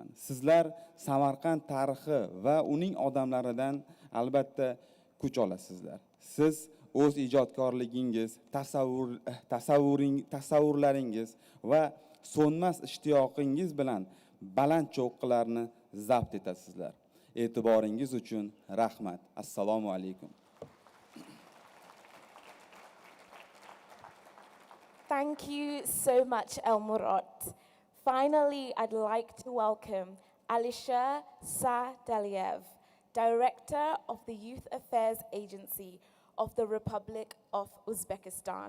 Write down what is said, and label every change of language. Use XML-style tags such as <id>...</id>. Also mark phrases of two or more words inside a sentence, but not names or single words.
<uz>Sizlar Samarqand tarixi va uning odamlaridan albatta kuch olasizlar. Siz o'z ijodkorligingiz, tasavvurlaringiz va so'nmas ishtiyoqingiz bilan baland cho'qqilarni zabt etasizlar. E'tiboringiz uchun rahmat. Assalomu alaykum.</uz> <en>Thank you so much, Elmurod. Finally, I'd like to welcome Alisher Sadeliev, Director of the Youth Affairs Agency of the Republic of Uzbekistan.</en>